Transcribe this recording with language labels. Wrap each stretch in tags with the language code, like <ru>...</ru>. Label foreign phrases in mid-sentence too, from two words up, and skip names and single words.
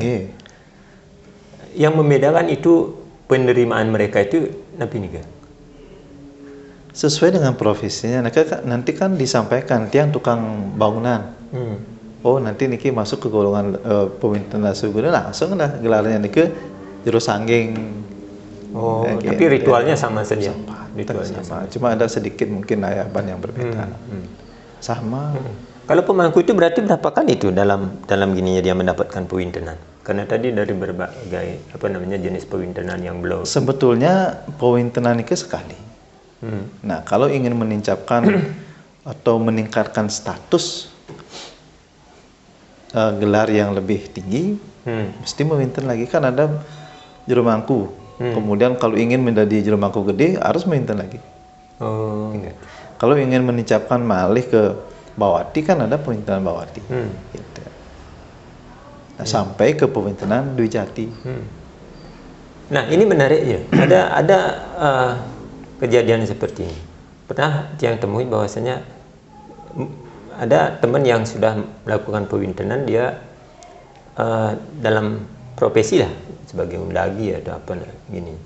<id>Yang membedakan itu penerimaan mereka itu napi nih, sesuai dengan profesinya. Nanti kan disampaikan tiang tukang bangunan. Oh nanti niki masuk ke golongan pewintenan daseguna, langsung lah gelarnya niki juru sangging. Tapi ritualnya sama saja. Ritualnya sama. Cuma ada sedikit mungkin ayaban yang berbeda. Sama. Kalau pemangku itu berarti berapa kali itu dalam gininya dia mendapatkan pewintenan? Karena tadi dari berbagai jenis pewintenan yang belum. Sebetulnya pewintenan itu sekali. Nah, kalau ingin menincapkan atau meningkatkan status gelar yang lebih tinggi, mesti mewinten lagi, kan ada juru mangku. Kemudian kalau ingin menjadi juru mangku gede harus mewinten lagi. Kalau ingin menincapkan malih ke bawati kan ada pewintenan bawati. Gitu. Nah, sampai ke pewintenan Dwi Jati. Nah, ini menarik ya. Ada kejadian seperti ini. Pernah yang temui bahwasanya ada teman yang sudah melakukan pewintenan, dia dalam profesi lah sebagai undagi atau apa gini.</id>